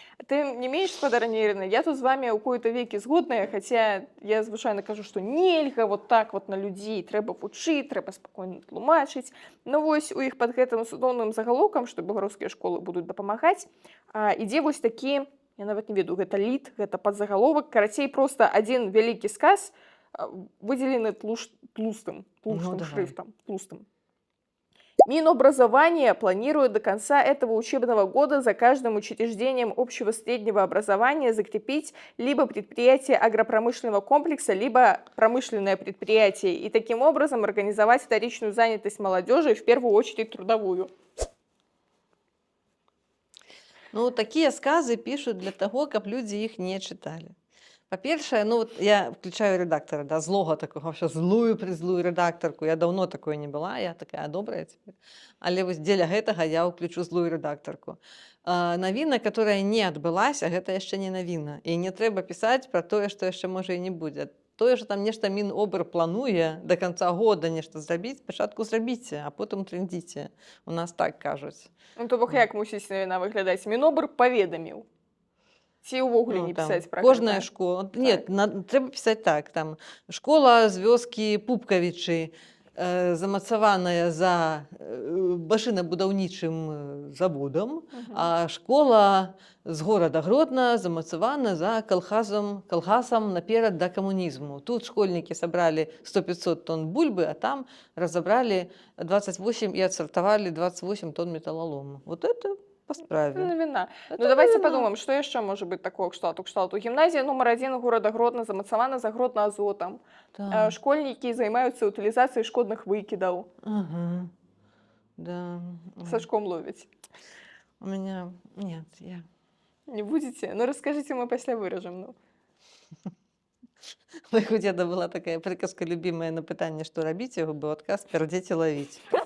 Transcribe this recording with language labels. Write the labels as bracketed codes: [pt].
[be] Тым не менш, спадарня Ірына, я тут з вами ў [ru] кои-то векі [be] згодная, хаця я звычайна кажу, што нельга [ru] вот так вот [be] на людзей, трэба вучыць, трэба спакойна тлумачыць. Ну вось у іх пад гэтым судоўным загалоўкам, што беларускія школы будуць дапамагаць, ідзе вось такі, я нават не ведаю, гэта лід, гэта падзагаловак, карацей проста адзін вялікі сказ выдзелены тлустым шрифтом. [ru] Минобразование планирует до конца этого учебного года за каждым учреждением общего среднего образования закрепить либо предприятие агропромышленного комплекса, либо промышленное предприятие, и таким образом организовать вторичную занятость молодежи, в первую очередь трудовую. Ну, такие сказы пишут для того, каб люди их не читали. Па-першае, ну, вот я включаю редактора, да, злого такого, вообще злую редакторку. Я давно такой не была, я такая добрая теперь. [be] Але вось дзеля гэтага я ўключу злую редакторку. Навіна, которая не адбылася, гэта яшчэ не навіна. І не трэба пісаць пра тое, што яшчэ можа і не будзе. Тое, што там нешта Мінобр плануе [ru] до конца года [be] нешта зрабіць, спачатку зрабіце, а потым трындзіце. У нас так кажуць. Ну, то бок як мусіць навіна выглядаць? Мінобр паведаміў. Ці ўвогуле не пісаць пра кожная школа. Так. Нет, трэба пісаць так. Там школа з вёскі Пупкавічы, замацаваная за машынабудаўнічым заводам, а школа з горада Гродна замацавана за калгасам наперад да камунізму. Тут школьнікі сабралі 100-500 тонн бульбы, а там разабралі 28 і адсартавалі 28 тонн металлолому. [ru] Вот это по справе. [be] Навіна. Ну, [ru] давайте подумаем, [be] што яшчэ можа быць такого кшталту. Гімназія нумар 1 горада Гродна замацавана за Гродна-Азотам. Так. Школьнікі займаюцца утылізацыяй шкодных выкідаў. Ага. Да. Сачком ловяць. [ru] У меня... Нет, я... Не будете? Ну, расскажите, [be] мы пасля выражем. [ru] Ну. Моего деда была такая приказка любимая [be] на пытанне, што рабіць, яго быў адказ: "Пердзець і лавіць".